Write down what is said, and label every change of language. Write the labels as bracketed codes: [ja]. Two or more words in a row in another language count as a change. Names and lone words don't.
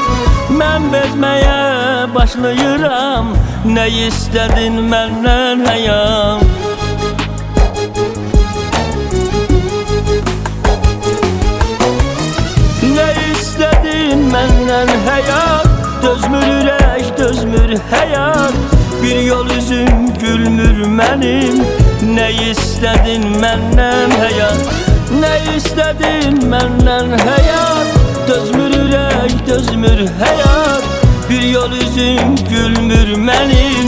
[az] Mən bezməyə başlayıram, nə istədin məndən həyat? Məndən hayat, dözmür ürək, dözmür hayat. Bir yol üzüm gülmür benim. [tr] Ne istedin məndən hayat? Ne istedin məndən hayat? [az] Dözmür ürək, dözmür hayat. Bir yol üzüm gülmür benim.